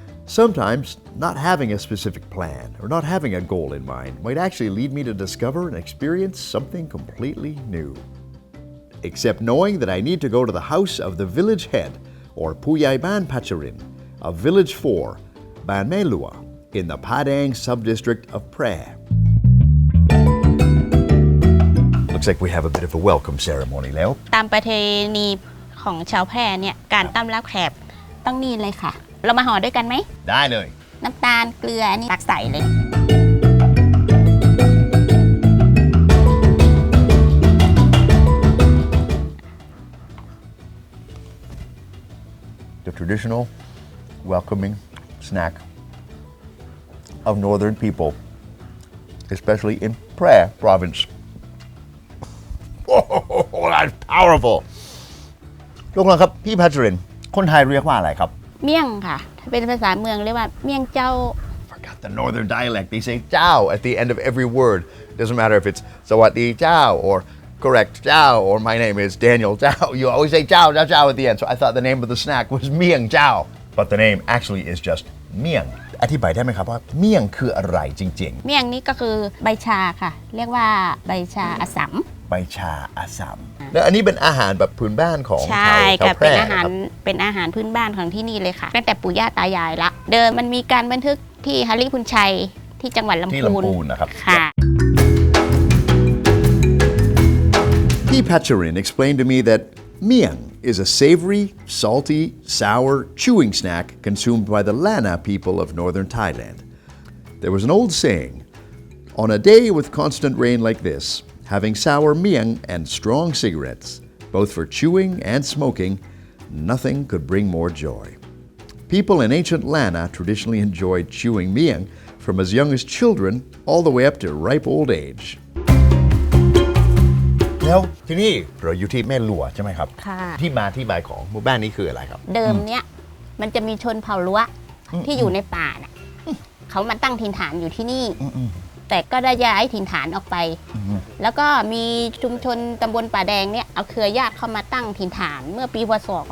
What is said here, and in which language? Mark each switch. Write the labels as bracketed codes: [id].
[en] Sometimes, not having a specific plan or not having a goal in mind might actually lead me to discover and experience something completely new. Except knowing that I need to go to the house of the village head, or Puyai Ban Pacharin, of Village 4, Ban Mae Lua, in the Padang sub-district of Phrae. Looks like we have a bit of a welcome ceremony [th] แล้ว ตามประเพณีของชาวแพร่เนี่ยการต้อนรับแขกต้องนี่เลยค่ะเรามาห่อด้วยกันไหม ได้เลย น้ำตาลเกลืออันนี้ตักใส่เลย [en] The traditional welcoming snack of northern people, especially in Phrae Province. Oh, that's powerful. [th] ลูกน้องครับพี่พัชรินทร์คนไทยเรียกว่าอะไรครับ เมี่ยงค่ะถ้าเป็นภาษาเมืองเรียกว่าเมี่ยงเจ้า [en] Forgot the northern dialect. They say เจ้า at the end of every word. Doesn't matter if it's [th] สวัสดีเจ้า [en] or correct เจ้า or my name is Daniel เจ้า You always say เจ้า เจ้า เจ้า at the end. So I thought the name of the snack was เมี่ยงเจ้า But the name actually is just [th] เมี่ยงอธิบายได้ไหมครับว่าเมี่ยงคืออะไรจริงๆ เมี่ยงนี่ก็คือใบชาค่ะเรียกว่าใบชาอัสสัม ใบชาอัสสัมแล้วอันนี้เป็นอาหารแบบพื้นบ้านของชาวแพร่ เป็นอาหารพื้นบ้านของที่นี่เลยค่ะตั้งแต่ปู่ย่าตายายละเดิมมันมีการบันทึกที่ฮาริพุนชัยที่จังหวัดลำพูน นะครับ ค่ะ [en] Pacharin explained to me that Miang is a savory, salty, sour, chewing snack consumed by the Lana people of northern Thailand. There was an old saying, on a day with constant rain like this, having sour miang and strong cigarettes, both for chewing and smoking, nothing could bring more joy. People in ancient Lana traditionally enjoyed chewing miang from as young as children all the way up to ripe old age. [th] แล้วที่นี่เราอยู่ที่แม่ลัวใช่ไหมครับ ค่ะ ที่มาที่ไปของหมู่บ้านนี้คืออะไรครับ เดิมเนี้ยมันจะมีชนเผ่าลัวที่อยู่ในป่าน่ะเขามาตั้งถิ่นฐานอยู่ที่นี่แต่ก็ได้ย้ายถิ่นฐานออกไปแล้วก็มีชุมชนตำบลป่าแดงเนี่ยเอาเครือญาติเข้ามาตั้งถิ่นฐานเมื่อปีพ.ศ.